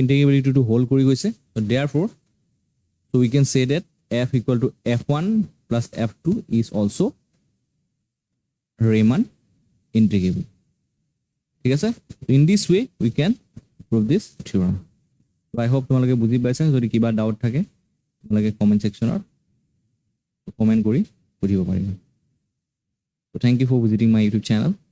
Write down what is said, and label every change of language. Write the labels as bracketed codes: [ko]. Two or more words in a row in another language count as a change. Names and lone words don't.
[en] integrability to hold [as] কৰি গৈছে [en] so therefore so we can say that f equal to f1 plus f2 is also Reimann integrable [as] ঠিক আছে [en] in this way we can prove this theorem so I hope [as] তোমালোকে বুজি পাইছা যদি কিবা ডাউট থাকে তোমালোকে কমেন্ট সেকশনত কমেন্ট কৰি সুধিব পাৰিবা [en] so thank you for visiting my YouTube channel